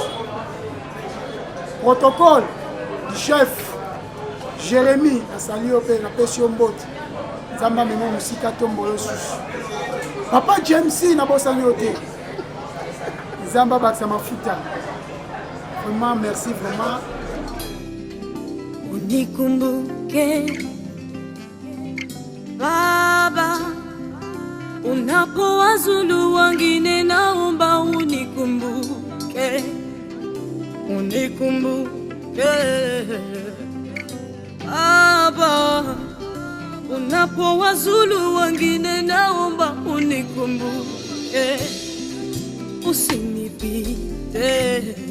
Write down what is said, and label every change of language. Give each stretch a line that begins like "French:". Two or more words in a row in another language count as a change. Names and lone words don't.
French: Protocole du chef Jérémie
Lingala: asali yo pe na pesi yo mbote nzambe amema musika tombola lisusu. Papa James na bosani yo te nzambe abakisa mafuta.
French: Vraiment merci vraiment.
Swahili: Unikumbuke Baba, unapowazulu wengine naomba unikumbuke, unikumbuke Baba, unapowazulu wengine naomba unikumbuke, usinipite